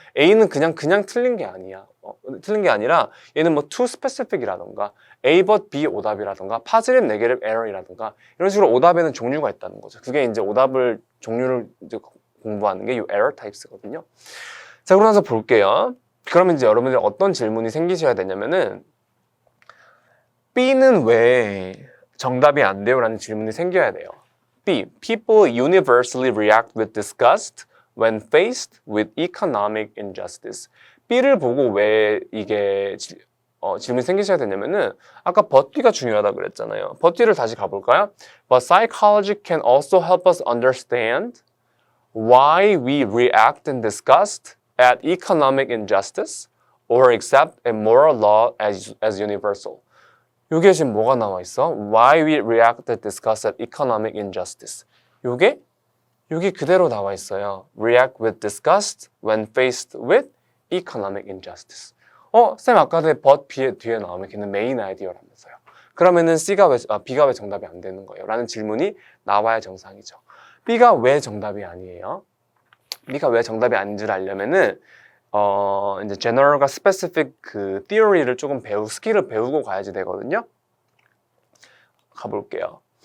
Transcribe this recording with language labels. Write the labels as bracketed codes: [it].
[ko] A는 그냥 틀린 게 아니야. 틀린 게 아니라 얘는 뭐 too specific이라던가 A but B 오답이라던가 positive, negative error이라던가 이런 식으로 오답에는 종류가 있다는 거죠. 그게 이제 오답을 종류를 이제 공부하는 게 이 error types거든요. 자, 그러고 나서 볼게요. 그러면 이제 여러분들이 어떤 질문이 생기셔야 되냐면은 B는 왜 정답이 안 돼요? 라는 질문이 생겨야 돼요. B. [en] People universally react with disgust when faced with economic injustice. [ko] B를 보고 왜 이게 질문이 생기셔야 되냐면은 아까 but B가 중요하다고 그랬잖아요. but B를 다시 가볼까요? [en] But psychology can also help us understand why we react in disgust at economic injustice or accept a moral law as universal. [ko] 요게 지금 뭐가 나와 있어? [en] Why we react at disgust at economic injustice. [ko] 요게 그대로 나와 있어요. [en] React with disgust when faced with economic injustice. [ko] 쌤 아까 전에 but 뒤에 나오면 걔는 메인 아이디어라면서요. 그러면은 B가 왜 정답이 안 되는 거예요? 라는 질문이 나와야 정상이죠. B가 왜 정답이 아니에요? B가 왜 정답이 아닌 줄 알려면은 이제 general과 specific 그 theory를 조금 스킬을 배우고 가야지 되거든요. 가볼게요.